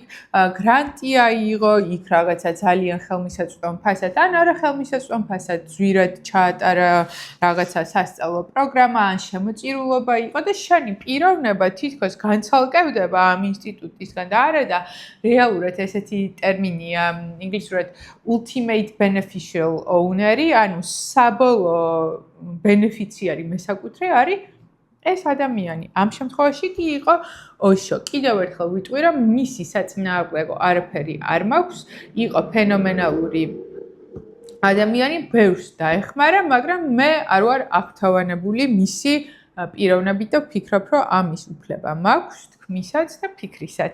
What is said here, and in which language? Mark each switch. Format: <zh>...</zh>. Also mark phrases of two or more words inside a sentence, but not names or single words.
<ka>გრანტი აიღო, იქ რაღაცა ძალიან ხელმისაწვდომ ფასად, ან არა ხელმისაწვდომ ფასად, ზვირად ჩაატარა რაღაცა სასწავლო პროგრამა, ან შემოწირულობა იყო და შენი პიროვნება თითქოს განცალკევდება ამ ინსტიტუტისგან და არა და რეალურად ესეთი ტერმინია ინგლისურად</ka> <en>ultimate beneficial owner-</en> <ka>ი, ანუ საბოლოო ბენეფიციარი მესაკუთრე არის ეს ადამიანი. ამ შემთხვევაში კი იყო ოშო. კიდევ ერთხელ ვიტყვი, რომ მისი საწინააღმდეგო არაფერი არ მაქვს, იყო ფენომენალური ადამიანი, ბევრს დაეხმარა, მაგრამ მე არ ვარ აღთავანებული მისი პიროვნებით და ვფიქრობ, რომ ამის უფლება მაქვს თქმისაც და ფიქრისაც.</ka>